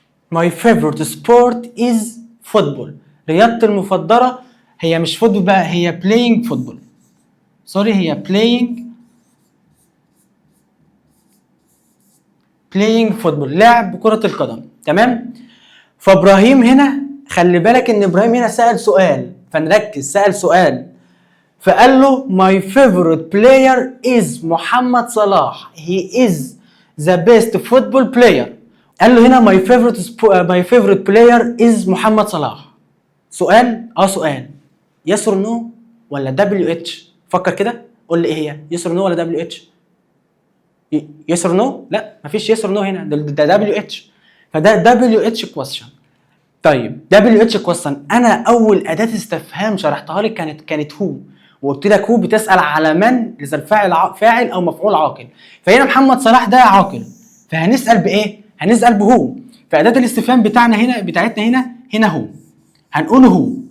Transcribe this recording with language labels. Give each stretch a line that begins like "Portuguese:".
English: My favorite sport is football.
Arabic: رياضتي المفضلة هي مش فوتبول بقى، هي
English: playing football.
Arabic: سوري، هي
English: playing football،
Arabic: لعب كرة القدم. تمام؟ فابراهيم هنا خلي بالك ان ابراهيم هنا سأل سؤال، فنركز، سأل سؤال فقال له
English: my favorite player is
Arabic: محمد صلاح.
English: He is the best football player.
Arabic: قال له هنا
English: my favorite player is
Arabic: محمد صلاح. سؤال؟ سؤال.
English: yes or no ولا WH؟
Arabic: فكر كده، قول لي ايه هي؟
English: yes or no ولا WH؟ yes or no؟
Arabic: لا، مفيش
English: yes or no هنا، ده WH.
Arabic: فده
English: WH question.
Arabic: طيب WH question، انا اول اداة استفهام شرحتها لك كانت هو، وقلت لك هو بتسأل على من اذا الفاعل فاعل او مفعول عاقل. فهنا محمد صلاح ده عاقل، فهنسأل بايه؟ هنسأل بهو. فأداة الاستفهام بتاعتنا هنا هو، هنقول هو.